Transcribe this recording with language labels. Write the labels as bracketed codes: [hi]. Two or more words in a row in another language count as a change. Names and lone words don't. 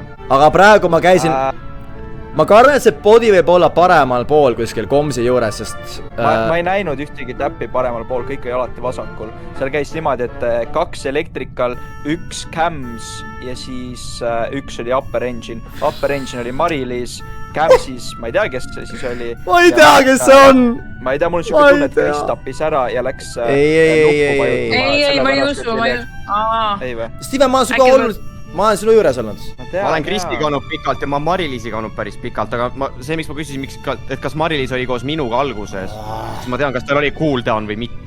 [et] Aga praegu ma käisin... Ma kardan, et see body võib olla paremal pool kuskil komsi juures, sest... Ma ei näinud ühtegi täppi paremal pool, kõik oli alati vasakul. Seal käis niimoodi, et 2 electrical, 1 cams ja siis 1 oli [en] upper engine. Upper engine [et] oli Marilis, camsis, ma ei tea, kes see siis oli. Ma ei tea, kes see on! Ma ei tea, mul on siuke tunne, et Chris tappis ära ja läks... Ei, ma ei usu, ma ei usu. Ei või? Steven, ma olen sinuga olnud... Ma olen sinu juures olnud. Ma olen Kristiga olnud pikalt ja ma Marilisiga olnud päris pikalt, aga see, miks ma küsisin, et kas Marilis oli koos minuga alguses, siis ma tean, kas tal oli cooldown või mitte.